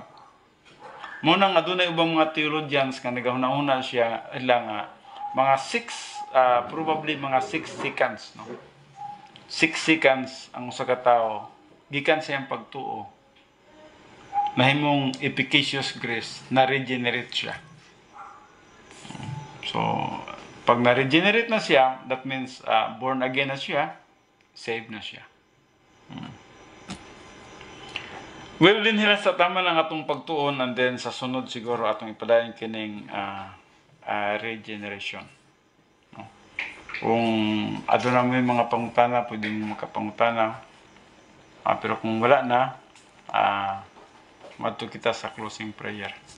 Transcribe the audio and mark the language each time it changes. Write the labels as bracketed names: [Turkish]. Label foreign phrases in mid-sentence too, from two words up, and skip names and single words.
[Cebuano] Muna nga adunay ubang mga theologians nga nagahuna-huna siya ilang mga 6 probably mga 6 seconds, no? 6 seconds ang usa ka tawo gikan sa iyang pagtuo nahimong [English] efficacious grace [Cebuano] na regenerate siya. So pag na-regenerate na siya, [English] that means born again [Cebuano] na siya, saved na siya. Well, din hila sa tama lang atong pagtuon, [English] and then [Cebuano] sa sunod siguro atong ipadayon kining regeneration. No? Kung aduna may mga pangutana, pwede mo makapangutana. Pero kung wala na, Madto kita sa closing prayer.